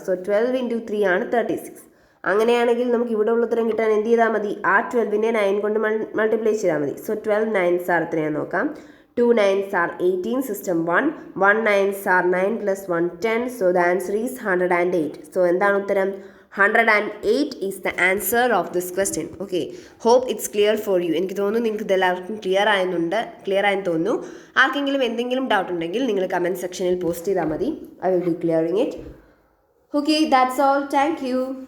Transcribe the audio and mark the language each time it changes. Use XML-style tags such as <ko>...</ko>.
<ml>So 12 × 3 ആണ് 36. അങ്ങനെയാണെങ്കിൽ നമുക്ക് ഇവിടെ ഉള്ള ഉത്തരം കിട്ടാൻ എന്ത് ചെയ്താൽ മതി? ആ 12നെ 9 കൊണ്ട് മൾട്ടിപ്ലൈ ചെയ്താൽ മതി. സോ 12</ml> <en>9s are</en> <ml>എത്രയാണെന്ന് നോക്കാം.</ml> <en>2 9s are 18, system 1. 1 9s are 9 plus 1 10. So the answer is 108. So</en> <ml>എന്താണ് ഉത്തരം?</ml> <en>108 is the answer of this question. Okay, hope it's clear for you.</en> <ml>എനിക്ക് തോന്നുന്നു നിങ്ങൾക്ക് ഇതെല്ലാവർക്കും ക്ലിയർ ആയെന്ന് തോന്നുന്നു. ആർക്കെങ്കിലും എന്തെങ്കിലും ഡൗട്ട് ഉണ്ടെങ്കിൽ നിങ്ങൾ കമൻറ്റ് സെക്ഷനിൽ പോസ്റ്റ് ചെയ്താൽ മതി.</ml> <en>I will be clearing it. Okay, that's all. Thank you.</en>